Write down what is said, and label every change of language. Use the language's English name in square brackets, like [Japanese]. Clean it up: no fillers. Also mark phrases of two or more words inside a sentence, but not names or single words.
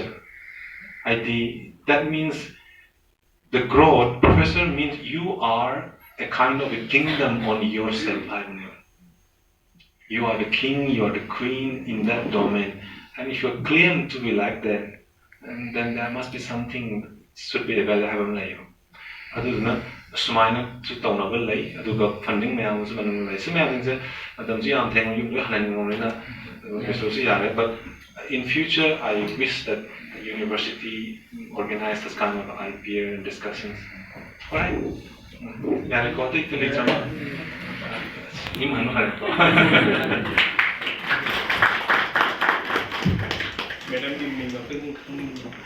[English] That means the growth. Professor means you are a kind of a kingdom on yourself. You are the king, you are the queen in that domain. And if you claim to be like that, then there must be something should be available. [Manipuri] ꯑꯗꯨꯗꯨꯅ ꯁꯨꯃꯥꯏꯅ ꯇꯧꯅꯕ ꯂꯩ ꯑꯗꯨꯒ ꯐꯟꯗꯤꯡ ꯃꯌꯥꯝꯁꯨ ꯃꯅꯨꯡꯗ ꯂꯩ ꯁꯤ ꯃꯌꯥꯝꯁꯤꯡꯁꯦ ꯃꯇꯝꯁꯨ ꯌꯥꯝ ꯊꯦꯡꯅ ꯌꯨꯝ ꯂꯣꯏ ꯍꯟꯍꯟꯅꯤꯡꯉꯕꯅꯤꯅ ꯀꯩꯁꯨꯁꯨ ꯌꯥꯔꯦ [English] but in future I wish that the university organize this kind of IPR discussions. Alright? [Manipuri] ꯌꯥꯔꯦꯀꯣ ꯑꯇꯩ ꯂꯩꯇ꯭ꯔꯕ ꯌꯨꯝ ꯍꯟꯅ ꯍꯥꯏꯔꯦꯀꯣ [English] Madam, you may not